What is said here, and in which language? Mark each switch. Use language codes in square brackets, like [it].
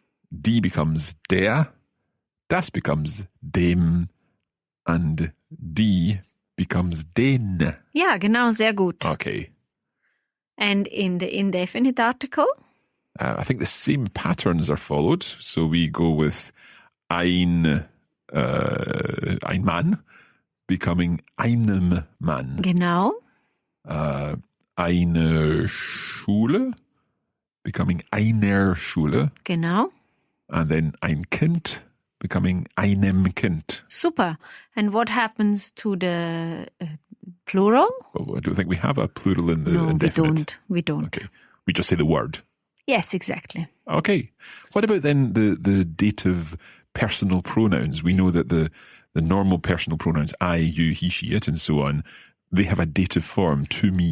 [en] die becomes der, das becomes dem, and die becomes den. [de] ja, genau, sehr gut. [en] Okay. And in the indefinite article? I think the same patterns are followed. So we go with ein Mann becoming einem Mann. [de] Genau. [en] Eine Schule becoming einer Schule. [de] Genau. [en] And then ein Kind becoming einem Kind. [de] Super. [en] And what happens to the plural? Well, I don't think we have a plural in the No, indefinite. we don't. Okay. We just say the word. Yes, exactly. Okay. What about then the dative personal pronouns? We know that the normal personal pronouns, I, you, he, she, it, and so on, they have a dative form, to me,